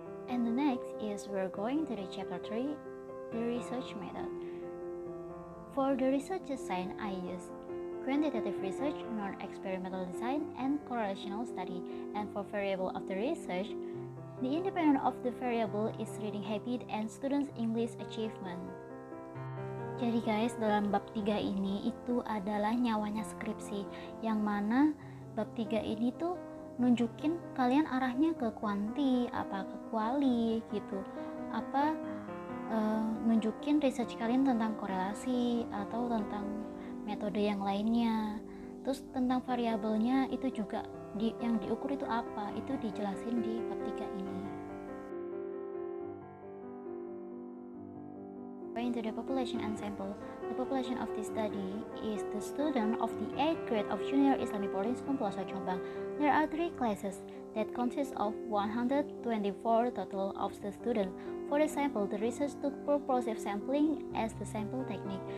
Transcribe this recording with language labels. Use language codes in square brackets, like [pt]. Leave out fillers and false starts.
[en] And the next is we're going to the chapter 3, the research method. For the research design, I use quantitative research, non-experimental design, and correlational study. And for variable of the research, the independent of the variable is reading habit and students' English achievement. [id] Jadi guys, dalam bab 3 ini itu adalah nyawanya skripsi, yang mana bab 3 ini tuh nunjukin kalian arahnya ke kuanti, apa ke kuali gitu, apa nunjukin research kalian tentang korelasi atau tentang metode yang lainnya. Terus tentang variabelnya itu juga yang diukur itu apa, itu dijelasin di bab 3 ini. [en] Going to the population and sample. The population of this study is the student of the 8th grade of Junior Islamic Boarding School Plaza Jombang. There are 3 classes. that consists of 124 total of the students. For the sample, the research took purposive sampling as the sample technique.